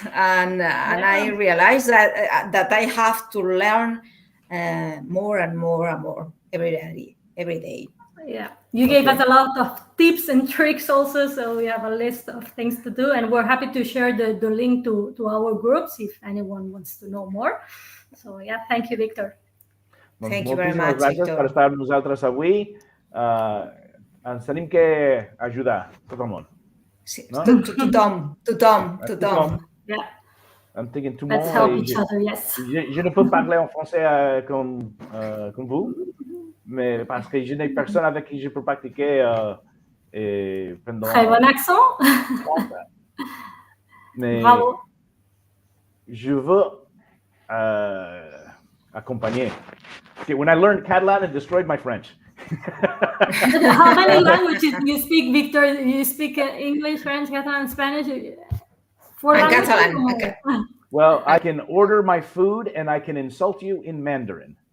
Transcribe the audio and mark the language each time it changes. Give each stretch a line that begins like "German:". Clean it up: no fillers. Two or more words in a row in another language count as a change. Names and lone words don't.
English: And I realized that I have to learn more and more every day. Yeah, you gave us a lot of tips and tricks also, so we have a list of things to do, and we're happy to share the link to our groups if anyone wants to know more. So thank you, Victor. Thank you very much,
Catalan: gràcies Victor. per estar amb nosaltres avui. Ens tenim que ajudar, tot el món. Sí, tothom.
English: Yeah. I'm thinking tout Let's help each other, yes.
French: Je ne peux parler en français comme vous, mais parce que je n'ai personne avec qui je peux pratiquer pendant... Très bon accent. Mais bravo. Je veux accompagner.
English: Okay, when I learned Catalan, it destroyed my French. How many languages do you speak, Victor? You speak English, French, Catalan, Spanish? 4 languages? Catalan. Okay. Well, I can order my food and I can insult you in Mandarin.